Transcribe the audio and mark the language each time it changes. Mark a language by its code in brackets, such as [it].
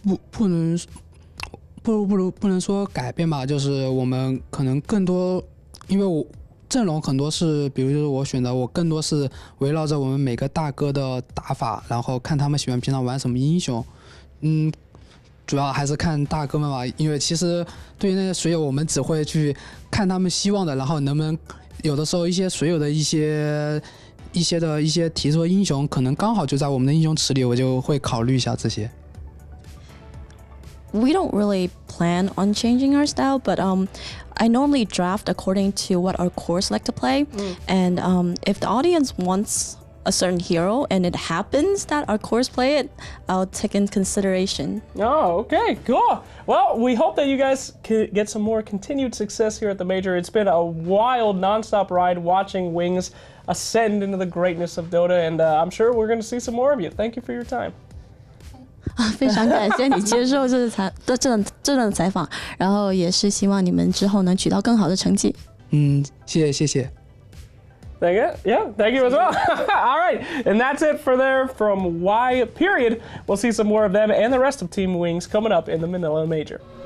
[zh] 不能说改变吧，就是我们可能更多，因为我阵容很多是，比如就是我选的，我更多是围绕着我们每个大哥的打法，然后看他们喜欢平常玩什么英雄，主要还是看大哥们吧，因为其实对于那些水友，我们只会去看他们希望的，然后能不能有的时候一些水友的一些提出的英雄，可能刚好就在我们的英雄池里，我就会考虑一下这些。 [en] We don't really plan on changing our style, but I normally draft according to what our cores like to play. And if the audience wants a certain hero and it happens that our cores play it, I'll take in consideration. Oh, okay, cool. Well, we hope that you guys get some more continued success here at the Major. It's been a wild, nonstop ride watching Wings ascend into the greatness of Dota, and I'm sure we're going to see some more of you. Thank you for your time. [zh] 非常感谢你接受这段采访，然后也是希望你们之后能取到更好的成绩。谢谢。 [en] Thank you. Yeah, thank you as well. All right, and that's it for there from Y period. We'll see some more of them and the rest of Team Wings coming up in the Manila Major.